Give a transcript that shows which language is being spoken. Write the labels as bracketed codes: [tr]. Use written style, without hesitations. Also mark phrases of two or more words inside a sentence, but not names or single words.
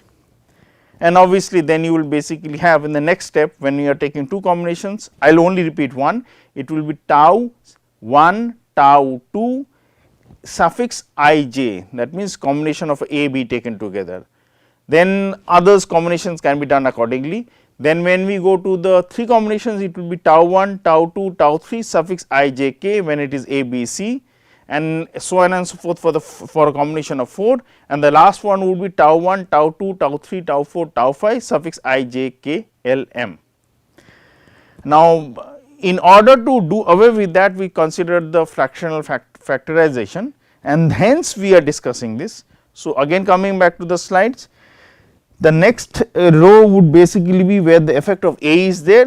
[en] And obviously, then you will basically have in the next step, when you are taking 2 combinations, I will only repeat one, it will be tau 1, tau 2 suffix ij, that means combination of A, B taken together. Then others combinations can be done accordingly. Then when we go to the 3 combinations, it will be tau 1, tau 2, tau 3 suffix ijk when it is A, B, C, and so on and so forth for a combination of 4, and the last one would be tau 1, tau 2, tau 3, tau 4, tau 5 suffix ijk, L, M. Now, in order to do away with that, we considered the fractional factorization, and hence we are discussing this. So, again coming back to the slides, the next row would basically be where the effect of A is there.